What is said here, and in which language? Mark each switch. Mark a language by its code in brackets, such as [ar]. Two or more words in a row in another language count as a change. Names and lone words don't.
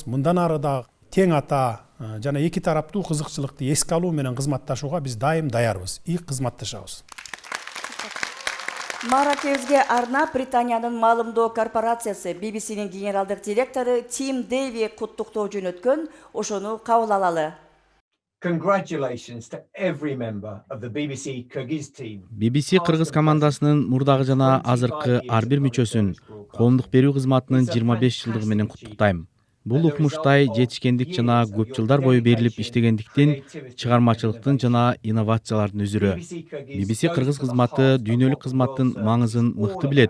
[ky] Мындан ары дагы тең ата жана эки тараптуу кызыкчылыкты эске алуу менен кызматташууга биз дайым даярбыз и кызматташабыз. Маракезге арнап Британиянын маалымдоо корпорациясы BBC'нин генералдык директору Тим Дэви куттуктоо жөнөткөн, ошону кабыл алалы. [en] Congratulations to every member of the BBC Kyrgyz team. [ky] BBC Кыргыз командасынын мурдагы жана азыркы ар бир мүчөсүн коомдук берүү кызматынын 25 жылдыгы менен куттуктайм. Бул укмуштай жетишкендик жана көп жылдар бою берилип иштегендиктин, чыгармачылыктын жана инновациялардын үзүрү. BBC Кыргыз кызматы дүйнөлүк кызматтын маңызын мыкты билет.